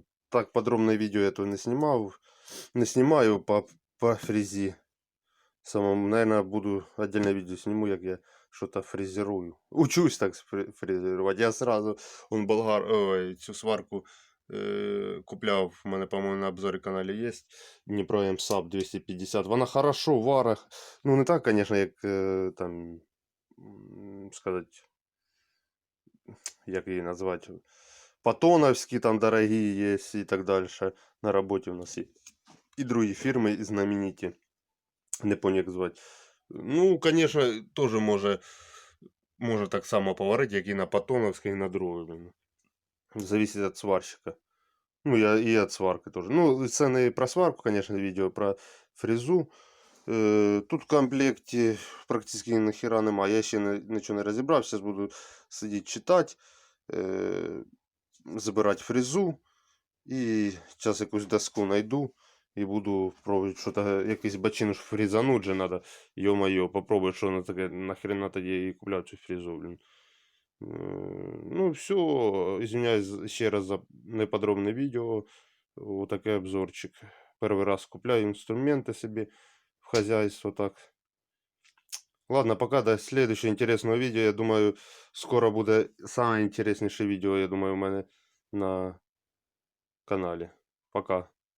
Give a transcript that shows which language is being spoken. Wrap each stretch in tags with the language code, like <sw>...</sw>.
<ru>Так, подробное видео я то не снимал. Не снимаю по фрези. Самому, наверное, буду отдельное видео сниму, как я что-то фрезерую.</ru> <uk>Учусь так фрезерувати.</uk> <ru>Я сразу цю сварку купляв.</ru> <uk>У мене, по-моєму, на обзорі каналі є. Дніпро МСАП 250. Вона хорошо варить. Ну, не так, конечно, як там, сказати, як її назвати.</uk> <ru>Патоновские там дорогие есть и так дальше. На работе у нас и другие фирмы знаменитые.</ru> <uk>Не помню, як звати. Ну, конечно, тоже може так само поварити, як і на Патоновській, і на другій.</uk> <ru>Зависит от сварщика. Ну, и от сварки тоже.</ru> <uk>Ну, це не про сварку, конечно, видео, про фрезу. Тут в комплекті практично нахера нема. Я ще нічого не розібрав. Зараз буду сидіти читати. Забирати фрезу. І зараз якусь доску знайду. І буду пробувати щось, якийсь бачин фрезануть же надо. Йо-моє, попробую, що воно таке, нахрена тоді і купляв цю фрезу, блін. Ну, все, извиняюсь ще раз за неподробне відео.</uk> <ru>Вот такой обзорчик.</ru> <uk>Перший раз купляю інструменти собі в хозяйство, так.</uk> <ru>Ладно, пока до следующего интересного видео. Я думаю, скоро буде самое интереснейшее видео, я думаю, у мене на канале. Пока.</ru>